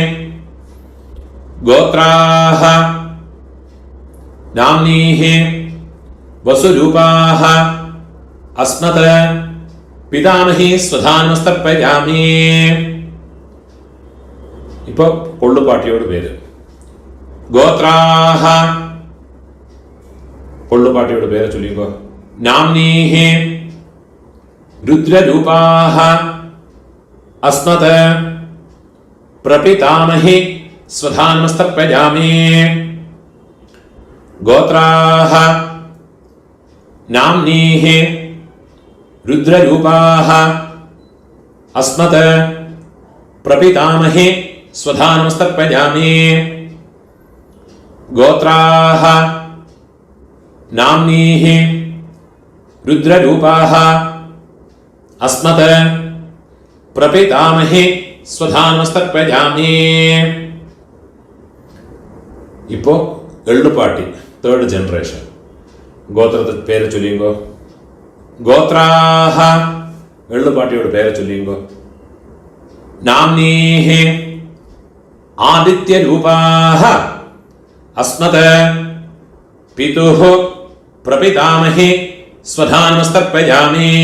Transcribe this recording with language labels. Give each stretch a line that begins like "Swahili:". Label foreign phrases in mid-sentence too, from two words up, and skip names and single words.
Sanskrit: गोत्राः नाम्नीः वसुरूपाः अस्मत् पितामही स्वधानमस्तर्पयामि.
Tamil: இப்போ கொள்ளு பாட்டியோட பேரு. கோத்ராஹ கொள்ளு பாட்டியோட பேரை சொல்லிங்கோ.
Sanskrit: नाम्नीः रुद्ररूपाः अस्मत् प्रपितामहि स्वधानमस्तर्पयामि गोत्राः नाम्नीः रुद्ररूपाः अस्मत् प्रपितामहि स्वधानमस्तर्पयामि गोत्राः नाम्नीः रुद्ररूपाः अस्मत् प्रपितामहि स्वधानमस्तर्पयामि
Tamil: இப்போ எள்ளுப்பாட்டி
English: third generation
Tamil: கோத்திரத்தை பேரு சொல்லியுங்கோ கோத்ராஹ எள்ளுப்பாட்டியோட பேரு சொல்லியுங்கோ
Sanskrit: नाम्नीः आदित्यरूपाः अस्मत् पितुः प्रपितामही स्वधानमस्तर्पयामि